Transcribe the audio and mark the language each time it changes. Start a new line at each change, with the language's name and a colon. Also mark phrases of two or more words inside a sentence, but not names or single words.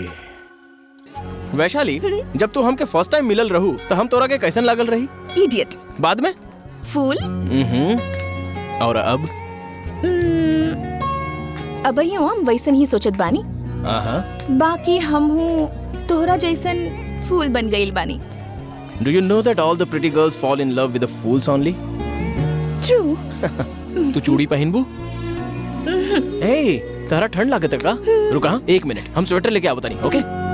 Bhojpuri: वैशाली, जब तू हमके
English: first time
Bhojpuri: मिलल रहू तो हम तोरा के कैसन लागल रही? इडियट। बाद में फूल। और अब हम वैसन ही सोचत बानी। बाकी हम हूँ तोहरा जैसन फूल बन गईल बानी।
English: Do you know that all the pretty girls fall in love with the fools only? True.
Bhojpuri: तू चूड़ी पहनबू? तारा ठंड लागत है का? रुका 1 मिनट, हम स्वेटर लेके आवत नहीं। ओके